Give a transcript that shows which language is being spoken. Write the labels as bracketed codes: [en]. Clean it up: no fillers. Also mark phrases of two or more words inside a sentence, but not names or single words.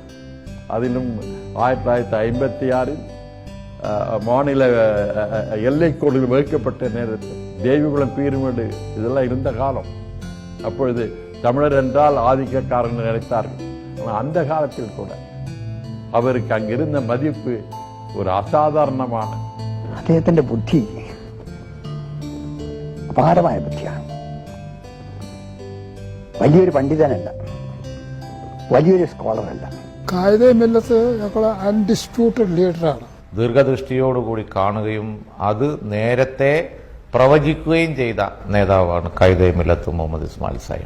[ta] அதிலும் 1956 மாநில எல்லைக்கோடுகள் வகுக்கப்பட்ட நேரத்தில் தேவிகுளம் பீருமேடு இதெல்லாம் இருந்த காலம். அப்பொழுது தமிழர் என்றால் ஆதிக்கக்காரன் நினைத்தார்கள். ஆனால் அந்த காலத்தில் கூட அவருக்கு அங்கிருந்த மதிப்பு ஒரு அசாதாரணமான, [ml] അദ്ദേഹത്തിന്റെ ബുദ്ധി അപാരമായ ബുദ്ധിയാണ്. വലിയൊരു പണ്ഡിതനല്ല, വലിയൊരു സ്കോളറല്ല. കായിദേ മില്ലത്ത് [en] undisputed leader-ആണ്. [ml] ദീർഘദൃഷ്ടിയോടുകൂടി കാണുകയും അത് നേരത്തെ പ്രവചിക്കുകയും ചെയ്ത നേതാവാണ് കായിദേ മില്ലത്ത് മുഹമ്മദ് ഇസ്മായിൽ സാഹിബ്.